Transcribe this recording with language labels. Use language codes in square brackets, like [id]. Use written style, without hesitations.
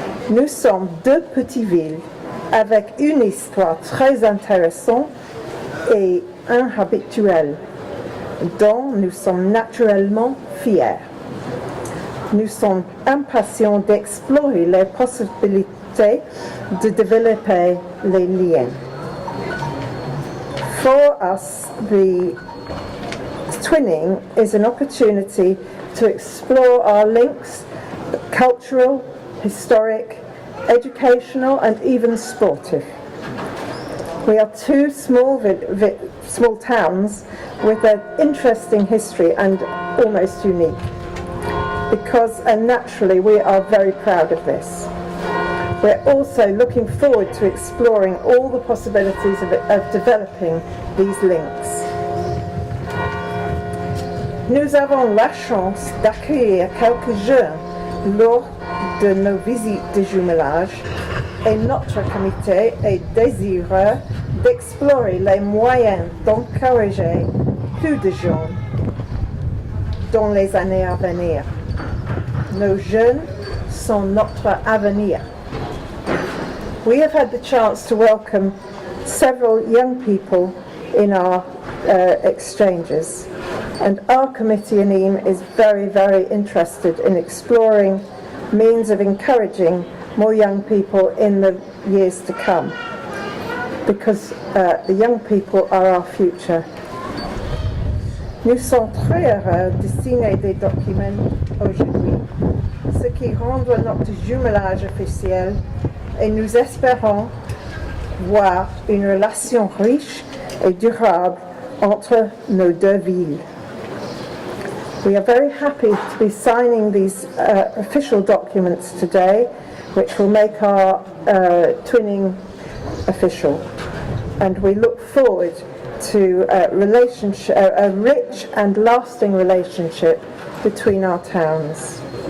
[fr] Nous sommes 2 petites villes avec une histoire très intéressante et inhabituelle, dont nous sommes naturellement fiers. Nous sommes impatients d'explorer les possibilités de développer les liens. [en] For us, the twinning is an opportunity to explore our links, cultural, historic, educational and even sportive. We are 2 small towns with an interesting history and almost unique. Because naturally we are very proud of this. We're also looking forward to exploring all the possibilities of developing these links. [fr] Nous avons la chance d'accueillir quelques jeunes lors de nos visites de jumelage et notre comité est désireux d'explorer les moyens d'encourager plus de jeunes dans les années à venir. Nos jeunes sont notre avenir. [en] We have had the chance to welcome several young people in our exchanges, and our committee in Im is very, very interested in exploring means of encouraging more young people in the years to come, because the young people are our future. [fr] Nous sommes très heureux de signer des documents aujourd'hui, ce qui rend notre jumelage officiel, et nous espérons voir une relation riche et durable entre nos 2 villes. [en] We are very happy to be signing these official documents today, which will make our twinning official. And we look forward to a rich and lasting relationship between our towns.